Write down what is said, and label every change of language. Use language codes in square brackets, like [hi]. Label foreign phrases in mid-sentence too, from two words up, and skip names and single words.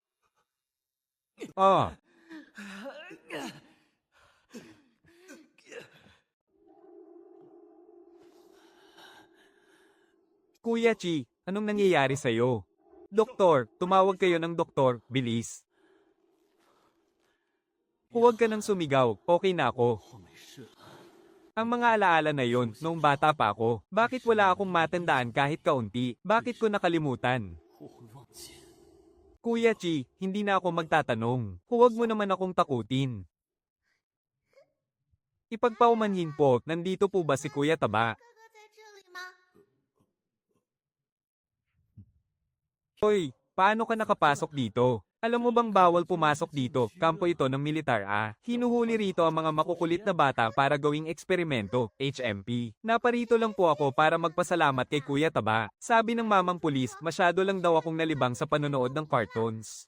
[tl] Oh, Kuya Chi, anong nangyayari sa'yo? Doktor, tumawag kayo ng doktor, bilis. Huwag ka nang sumigaw, okay na ako. [zh] 我没事了， [tl] Ang mga alaala na yon, noong bata pa ako, bakit wala akong matandaan kahit kaunti? Bakit ko nakalimutan? [zh] 我会忘记。 [tl] Kuya Chi, hindi na ako magtatanong. Huwag mo naman akong takutin. Ipagpaumanhin po, nandito po ba si Kuya Taba? [zh] 哥哥在这里吗？ [tl] Hoy, paano ka nakapasok dito? Alam mo bang bawal pumasok dito? Kampo ito ng militar Hinuhuli rito ang mga makukulit na bata para gawing eksperimento, HMP. Naparito lang po ako para magpasalamat kay Kuya Taba. Sabi ng mamang pulis, masyado lang daw akong nalibang sa panonood ng cartoons.